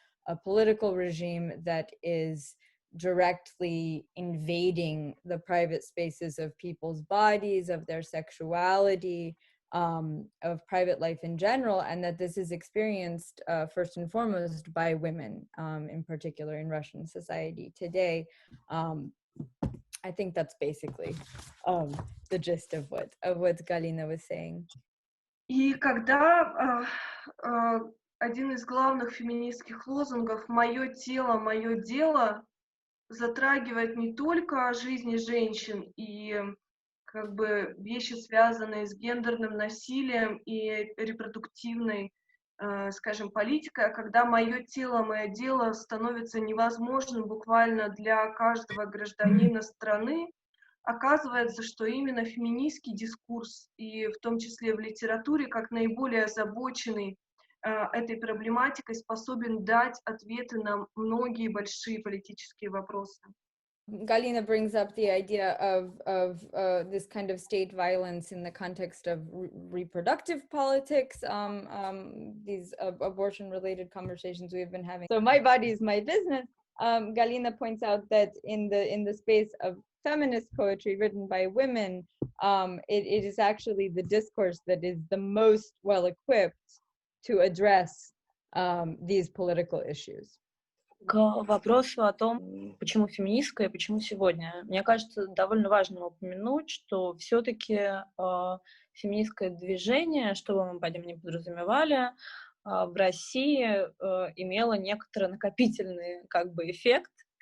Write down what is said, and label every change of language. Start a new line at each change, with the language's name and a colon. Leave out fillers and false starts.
English: a political regime that is directly invading the private spaces of people's bodies, of their sexuality, of private life in general, and that this is experienced first and foremost by women, in particular in Russian society today. I think that's basically the gist of what Galina was saying.
Russian: И когда один из главных феминистских лозунгов «Мое тело, мое дело» затрагивает не только жизни женщин и как бы вещи, связанные с гендерным насилием и репродуктивной, скажем, политикой, а когда мое тело, мое дело становится невозможным буквально для каждого гражданина страны, оказывается, что именно феминистский дискурс, и в том числе в литературе, как наиболее озабоченный этой проблематикой, способен дать ответы на многие большие политические вопросы.
English: Galina brings up the idea of this kind of state violence in the context of reproductive politics, these abortion-related conversations we've been having. So my body is my business. Galina points out that in the space of feminist poetry written by women, it is actually the discourse that is the most well-equipped to address these political issues.
Russian: К вопросу о том, почему феминистская и почему сегодня. Мне кажется, довольно важно упомянуть, что все-таки феминистское движение, что бы мы под ним не подразумевали, в России имело некоторый накопительный как бы эффект.